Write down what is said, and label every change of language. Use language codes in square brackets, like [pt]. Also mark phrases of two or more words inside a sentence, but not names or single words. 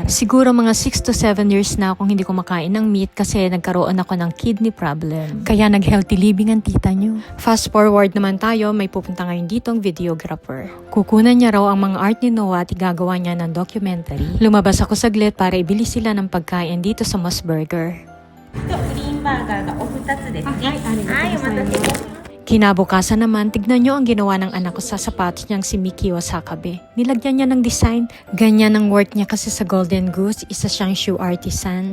[tl] Siguro mga 6 to 7 years na akong hindi kumakain ng meat kasi nagkaroon ako ng [en] kidney problem. [tl] Kaya nag- [en] healthy living [tl] ang tita nyo. [en] Fast forward [tl] naman tayo, may pupunta ngayon dito ang videographer. Kukunan niya raw ang mga art ni Noah at igagawa niya ng documentary. Lumabas ako saglit para ibili sila ng pagkain dito sa Moss Burger. [ja] グリーンバーガーがお二つですね。はい、お待たせいたしました。 [tl] Kinabukasan naman, tignan nyo ang ginawa ng anak ko sa sapatos niyang si Miki Wasakabe. Nilagyan niya ng design. Ganyan ang work niya kasi sa Golden Goose, isa siyang [en] shoe artisan.